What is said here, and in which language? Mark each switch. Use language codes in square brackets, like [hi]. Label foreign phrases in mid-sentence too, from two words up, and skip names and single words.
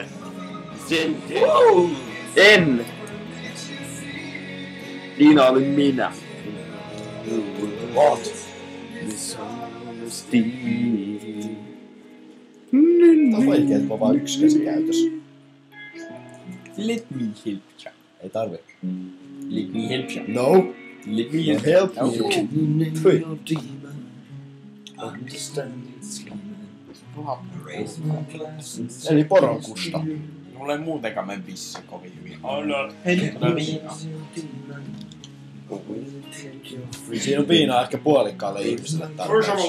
[fi] Senttiä? En. Siinä olin minä. [en] What? [fi] Tää on vaikea, että on vaan yksi käsi käytössä. [en] Let me help you. [fi] Ei tarvi. [en] Let me help you. No. Let me Help you. me. [fi] Fy. Eli poronkusta. Mulla ei muutenkaan mene pisse kovin hyvin. Hei, tulee viinaa. Siinä on viinaa ehkä puolikkaalle ihmiselle tarpeeksi.